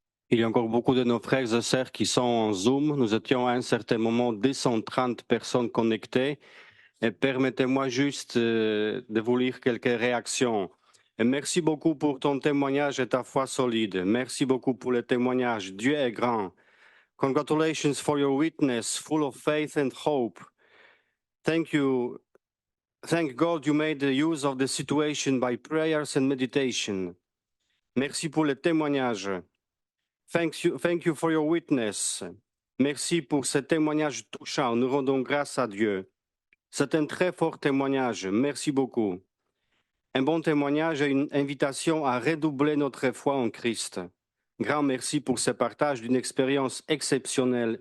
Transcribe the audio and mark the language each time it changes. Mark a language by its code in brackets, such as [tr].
[fr] Il y a encore beaucoup de nos frères et sœurs qui sont en Zoom. Nous étions à un certain moment 230 personnes connectées. Et permettez-moi juste de vous lire quelques réactions. Et merci beaucoup pour ton témoignage et ta foi solide. Merci beaucoup pour le témoignage. Dieu est grand. [en] Congratulations for your witness, full of faith and hope. Thank you. Thank God you made the use of the situation by prayers and meditation. [fr] Merci pour le témoignage. [en] Thank you for your witness. [fr] Merci pour ce témoignage touchant. Nous rendons grâce à Dieu. C'est un très fort témoignage. Merci beaucoup. Un bon témoignage et une invitation à redoubler notre foi en Christ. Grand merci pour ce partage d'une expérience exceptionnelle.